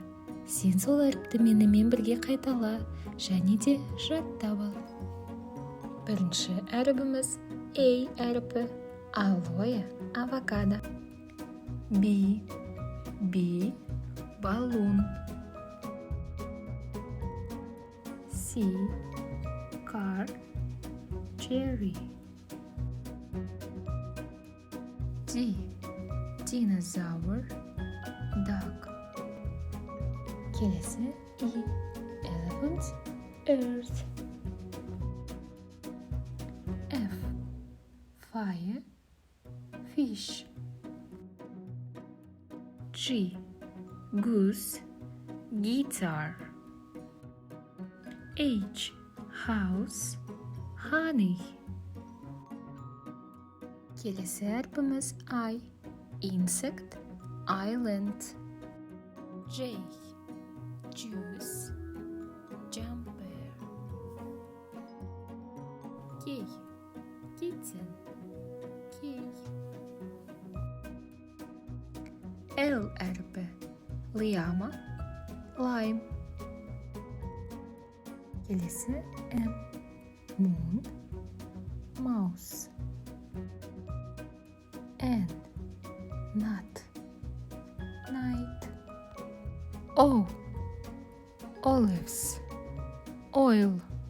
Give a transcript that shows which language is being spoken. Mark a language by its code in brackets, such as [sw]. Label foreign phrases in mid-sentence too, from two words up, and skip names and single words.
[kk] Сен сол әріпті менімен бірге қайтала, және де жаттап ал. Бірінші әрібіміз A әріпі, алоэ, авокадо. B баллон. [en] C car, cherry. D dinosaur, duck. Келесі E elephant, earth. F fire, fish. G goose, guitar. H house, honey. [kk] Келесі әрпіміз [en] I insect, island. J juice, jumper. K kitten, key. L әріпі, llama, lime. Келесі M moon, mouse. N nut, night. O olives, oil.